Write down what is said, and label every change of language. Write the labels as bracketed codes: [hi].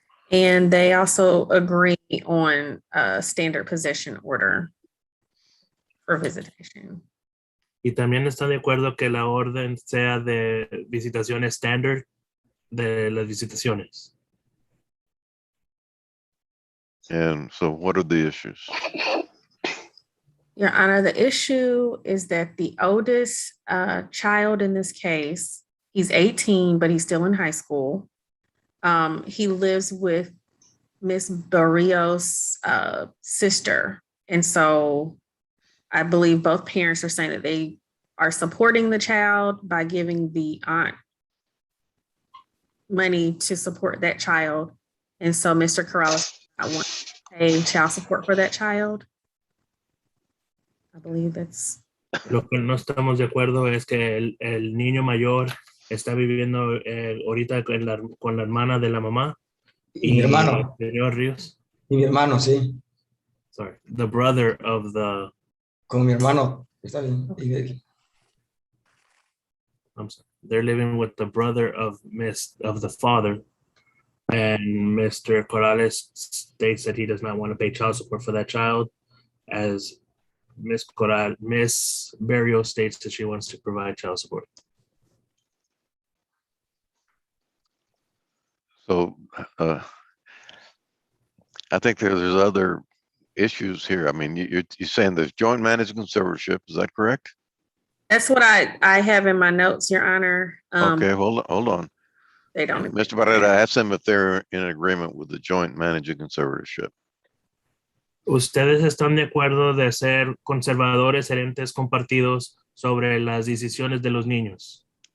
[en] And they also agree on a standard possession order for visitation. [es] Y también están de acuerdo que la orden sea de visitaciones estándar de las visitaciones. [en] And so what are the issues? Your Honor, the issue is that the oldest child in this case, he's 18, but he's still in high school. He lives with Miss Barrios' sister. And so I believe both parents are saying that they are supporting the child by giving the aunt money to support that child. And so Mr. Corrales, I want to pay child support for that child. I believe that's... [es] Lo que no estamos de acuerdo es que el niño mayor está viviendo ahorita con la hermana de la mamá. Y mi hermano. Señor Ríos. Y mi hermano, sí. [en] sorry, the brother of the, [es] con mi hermano. Está bien. [en] I'm sorry, they're living with the brother of the father. And Mr. Corrales states that he does not want to pay child support for that child, as Miss Barrios states that she wants to provide child support. So I think there's other issues here. I mean, you're saying there's joint management conservatorship. Is that correct? That's what I have in my notes, Your Honor. Okay, hold on. They don't. Mr. Barrera, ask them if they're in agreement with the joint managing conservatorship. [es] ¿Ustedes están de acuerdo de ser conservadores gerentes compartidos sobre las decisiones de los niños?